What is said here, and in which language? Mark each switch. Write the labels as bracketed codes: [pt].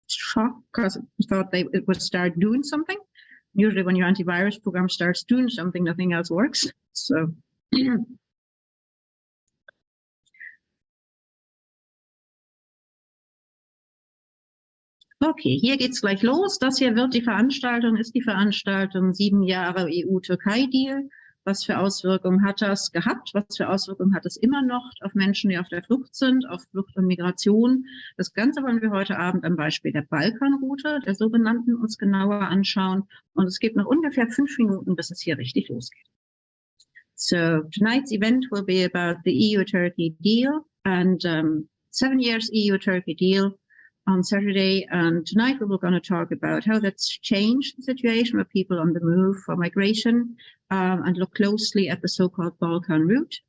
[en] shock because I thought it would start doing something. Usually when your antivirus program starts doing something, nothing else works. [de] So okay, hier geht's gleich los. Das hier wird die Veranstaltung, ist die Veranstaltung 7 Jahre EU-Türkei Deal. Was für Auswirkungen hat das gehabt? Was für Auswirkungen hat es immer noch auf Menschen, die auf der Flucht sind, auf Flucht und Migration? Das Ganze wollen wir heute Abend am Beispiel der Balkanroute, der sogenannten, uns genauer anschauen. Und es gibt noch ungefähr 5 Minuten, bis es hier richtig losgeht. [en] So tonight's event will be about the EU-Turkey deal and 7 years EU-Turkey deal on Saturday, and tonight we were going to talk about how that's changed the situation of people on the move for migration, and look closely at the so-called Balkan route.